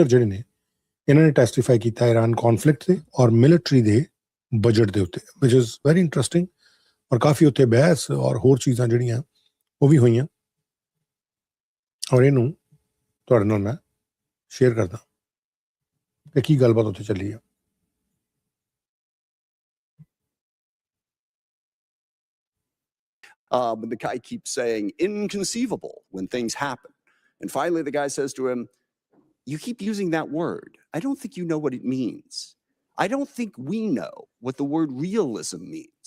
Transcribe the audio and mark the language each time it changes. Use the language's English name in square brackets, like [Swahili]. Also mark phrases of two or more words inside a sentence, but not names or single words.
[Punjabi] ਜਿਹੜੇ ਨੇ ਇਹਨਾਂ ਨੇ ਟੈਸਟੀਫਾਈ ਕੀਤਾ [English] Iran conflict [Punjabi] ਤੇ ਔਰ ਮਿਲਟਰੀ ਦੇ ਬਜਟ ਦੇ ਉੱਤੇ, [English] which is very interesting. [Punjabi] ਔਰ ਕਾਫੀ ਉੱਤੇ ਬਹਿਸ ਔਰ ਹੋਰ ਚੀਜ਼ਾਂ ਜਿਹੜੀਆਂ ਉਹ ਵੀ ਹੋਈਆਂ, ਔਰ ਇਹਨੂੰ ਤੁਹਾਡੇ ਨਾਲ ਮੈਂ ਸ਼ੇਅਰ ਕਰਦਾ ਕਿ ਕੀ ਗੱਲਬਾਤ ਉੱਥੇ ਚੱਲੀ ਹੈ। [English] And the guy keeps saying inconceivable when things happen. And finally, the guy says to him, "You keep using that word. I don't think you know what it means. I don't think we know what the word realism means.